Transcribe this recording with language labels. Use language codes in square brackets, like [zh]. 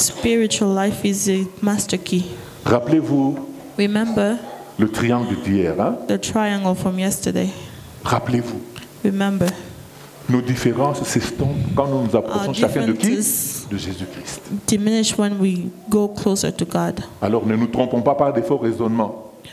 [en] Spiritual life is a master key. [fr] Rappelez-vous le triangle d'hier. Hein? [en] The triangle from yesterday. [fr] Rappelez-vous. [en] Remember. [fr] Nos différences s'estompent quand nous nous approchons chacun de qui? De Jésus-Christ. [en] Diminish when we go closer to God. [fr] Alors ne nous trompons pas par des faux raisonnements.